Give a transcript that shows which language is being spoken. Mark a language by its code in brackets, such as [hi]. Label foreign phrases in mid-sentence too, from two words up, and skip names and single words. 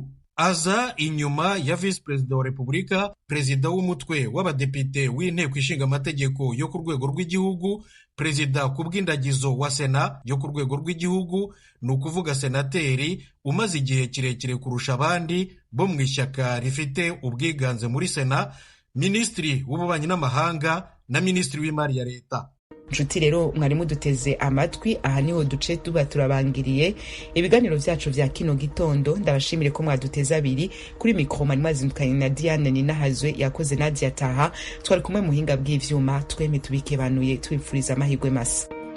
[rw] Aza inyuma ya visi perezida wa repubulika, perezida w'umutwe w'abadepite w'inteko ishinga amategeko yo ku rwego rw'igihugu, perezida ku bw'indagizo wa sena yo ku rwego rw'igihugu, ni ukuvuga senateri umaze igihe kirekire kurusha abandi bo mu ishyaka rifite ubwiganze muri sena, minisitiri w'ububanyi n'amahanga na minisitiri w'imari ya leta. [rn] Nshuti rero mwari muduteze amatwi, aha niho duce tuba turabangiriye ibiganiro byacu vya kino gitondo. Ndabashimire ko mwaduteze abiri. Kuri mikro mwari mwazindukanye na Diane Ninahazwe, yakoze Nadia Taha, twari kumwe muhinga bw'ivyuma. Tweme tubikebanuye twifuriza amahirwe masa.